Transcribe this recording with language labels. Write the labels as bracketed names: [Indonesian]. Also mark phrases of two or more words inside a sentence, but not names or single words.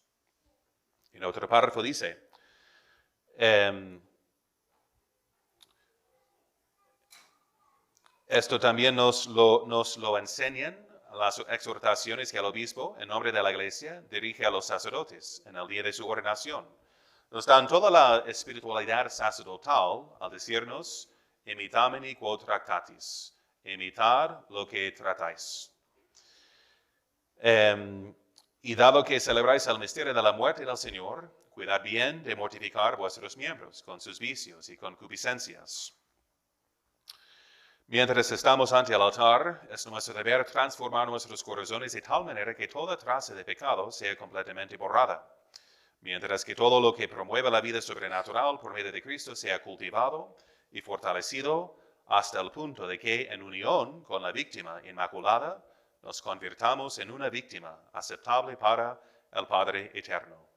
[Spanish] En otro párrafo dice, esto también nos lo enseñan las exhortaciones que el obispo, en nombre de la Iglesia, dirige a los sacerdotes en el día de su ordenación. Nos dan toda la espiritualidad sacerdotal al decirnos, [Latin] imitamini quod tractatis, [Spanish] imitad lo que tratáis. Y dado que celebráis el misterio de la muerte del Señor, cuidad bien de mortificar vuestros miembros con sus vicios y concupiscencias. Mientras estamos ante el altar, es nuestro deber transformar nuestros corazones de tal manera que toda traza de pecado sea completamente borrada, mientras que todo lo que promueva la vida sobrenatural por medio de Cristo sea cultivado y fortalecido hasta el punto de que, en unión con la víctima inmaculada, nos convirtamos en una víctima aceptable para el Padre Eterno.